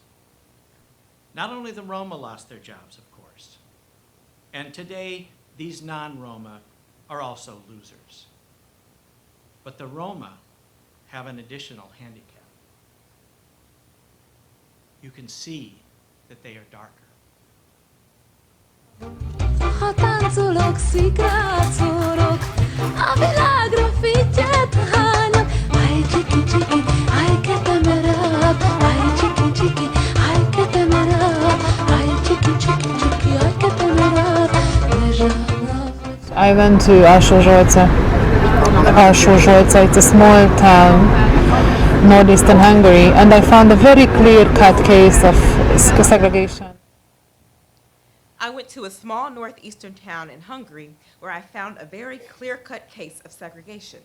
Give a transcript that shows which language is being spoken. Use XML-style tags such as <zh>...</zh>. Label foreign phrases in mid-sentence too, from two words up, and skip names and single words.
<en>Not only the Roma lost their jobs, of course, and today these non-Roma are also losers. But the Roma have an additional handicap. You can see that they are darker.</en> <hu>Ha táncolok, szikrát szórok, a világra fittyet hányok. Aj, csiki, csiki, aj, ketemerab, aj, csiki, csiki, aj, ketemerab, aj, csiki, csiki, csiki, aj, ketemerab.</hu> <en>I went to Alsó-Zsolca. Alsó-Zsolca, it's a small town, northeastern Hungary, and I found a very clear-cut case of segregation. I went to a small northeastern town in Hungary where I found a very clear-cut case of segregation.</en>